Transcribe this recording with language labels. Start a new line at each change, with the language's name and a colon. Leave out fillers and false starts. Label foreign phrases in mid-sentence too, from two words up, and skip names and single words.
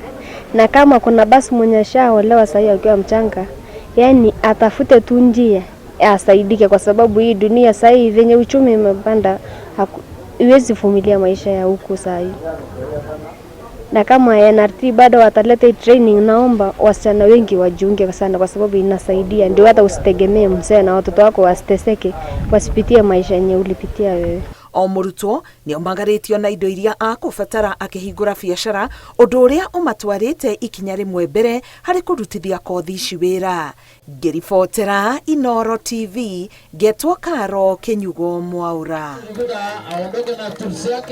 Swahili: Na kama kuna basi mwenye shaolewa sasa akiwa mchanga, yani atafute tu njia asaidike kwa sababu hii dunia sasa hivi venye uchumi umepanda haiwezi vumilia maisha ya huku sasa hivi. Na kama NRT bado wataleta training, naomba wasichana wengi wajiunge sana kwa sababu inasaidia, ndio hata usitegemee mzee na watoto wako wasiteseke, wasipitie maisha yenye ulipitia wewe.
Kikuyu: O mũrutwo nĩ omagarĩtio na indo iria akũbatara akĩhingũra biacara, ũndũ ũrĩa ũmatwarĩte ikinya rĩmwe mbere harĩ kũrutithia kothi ici wĩra. Ngĩribotera Inooro TV, Getwo Karo Kenyugo Mwaura.